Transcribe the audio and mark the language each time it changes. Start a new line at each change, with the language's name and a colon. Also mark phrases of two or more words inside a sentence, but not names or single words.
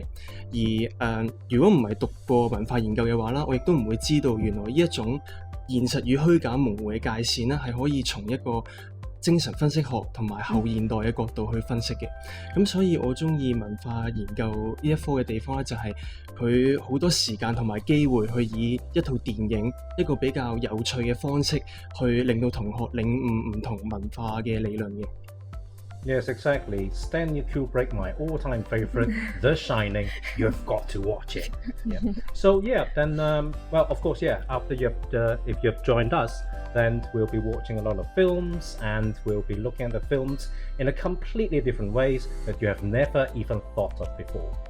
Cantonese: 而如果唔係讀過文化研究嘅話啦，我亦都唔會知道原來呢一種現實與虛假模糊嘅界線啦，係可以從一個精神分析學同埋後現代嘅角度去分析嘅。咁所以我中意文化研究呢一科嘅地方咧，就係佢好多時間同埋機會去以一套電影一個比較有趣嘅方式去令到同學領悟唔同文化嘅理論嘅。
English: Yes, exactly. Stanley Kubrick, my all-time favorite, The Shining. You've got to watch it. Yeah. So then, well, of course, after if you've joined us, then we'll be watching a lot of films, and we'll be looking at the films in a completely different ways that you have never even thought of before.